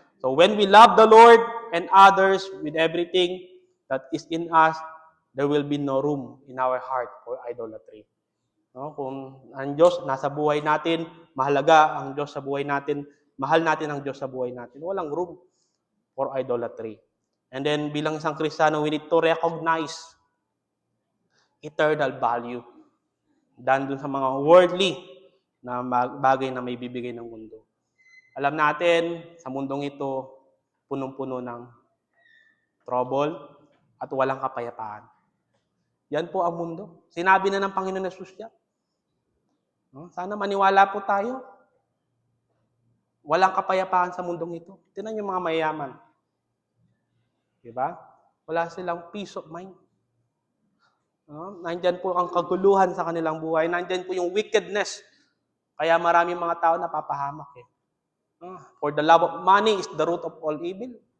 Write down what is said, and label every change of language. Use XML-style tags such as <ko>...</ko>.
<en>So when we love the Lord and others with everything that is in us, there will be no room in our heart for idolatry. No?</en> <tl>Kung ang Diyos nasa buhay natin, mahalaga ang Diyos sa buhay natin, mahal natin ang Diyos sa buhay natin, walang</tl> <en>room for idolatry.</en> <tl>And then bilang isang Kristiyano,</tl> <en>we need to recognize eternal value than</en> <tl>dun sa mga worldly na bagay na may bibigay ng mundo. Alam natin, sa mundong ito, punong-puno ng trouble at walang kapayapaan. Yan po ang mundo. Sinabi na ng Panginoon Jesus yan. Sana maniwala po tayo. Walang kapayapaan sa mundong ito. Tingnan yung mga mayayaman. Diba? Wala silang</tl> <en>peace of mind.</en> <tl>Nandyan po ang kaguluhan sa kanilang buhay. Nandyan po yung wickedness. Kaya maraming mga tao napapahamak eh.</tl> <en>For the love of money is the root of all evil.</en>